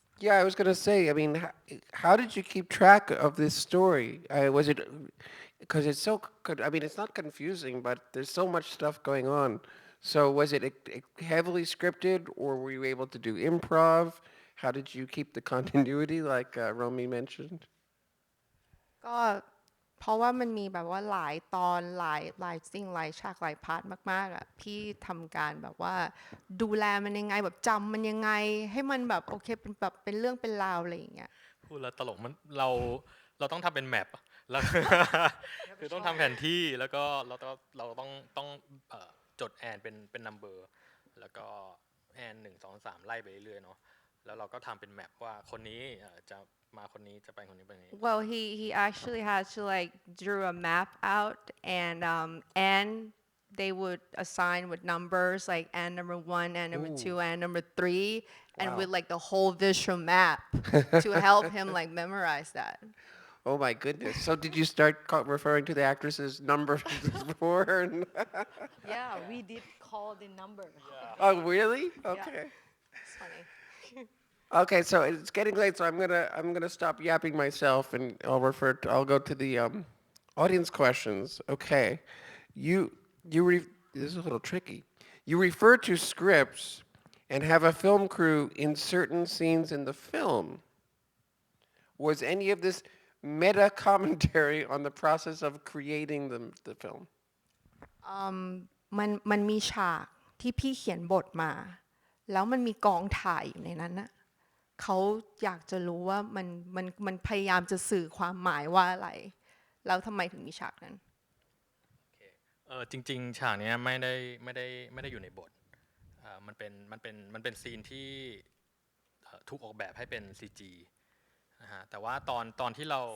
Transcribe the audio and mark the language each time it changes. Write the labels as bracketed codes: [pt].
[en] Yeah, I was going to say, I mean, how did you keep track of this story? Was it, because it's so, I mean, it's not confusing, but there's so much stuff going on. So was it heavily scripted, or were you able to do improv? How did you keep the continuity, like Romy mentioned? [th] ก็เพราะว่ามันมีแบบว่าหลายตอนหลายสิ่งหลายฉากหลายพาร์ทมากๆอ่ะพี่ทำการแบบว่าดูแลมันยังไงแบบจำมันยังไงให้มันแบบโอเคเป็นแบบเป็นเรื่องเป็นราวอะไรอย่างเงี้ย พูดแล้วตลกมันเราต้องทำเป็นแมปแล้ว คือต้องทำแผนที่แล้วก็เราต้องจดแอนเป็นนัมเบอร์แล้วก็แอน1 2 3ไล่ไปเรื่อยๆเนาะแล้วเราก็ทำเป็นแมปว่าคนนี้จะมาคนนี้จะไปคนนี้ไปนี้ [en] Well, he actually had to like drew a map out and they would assign with numbers like and number 1 and number 2 and number 3 and with like the whole visual map to help him like memorize that. Oh my goodness. So did you start referring to the actresses' numbers before? Yeah, we did call the number. Oh, really? Okay. It's funny. Okay, so it's getting late, so I'm gonna stop yapping myself, and I'll go to the audience questions. Okay, this is a little tricky. You refer to scripts and have a film crew in certain scenes in the film. Was any of this meta commentary on the process of creating the film? [th] มันมีฉากที่พี่เขียนบทมาแล้วมันมีกองถ่ายอยู่ในนั้นนะเขาอยากจะรู้ว่ามันพยายามจะสื่อความหมายว่าอะไรแล้วทำไมถึงมีฉากนั้น จริงๆฉากนี้ไม่ได้อยู่ในบทมันเป็นซีนที่ถูกออกแบบให้เป็น CG นะฮะแต่ว่าตอนที่เรา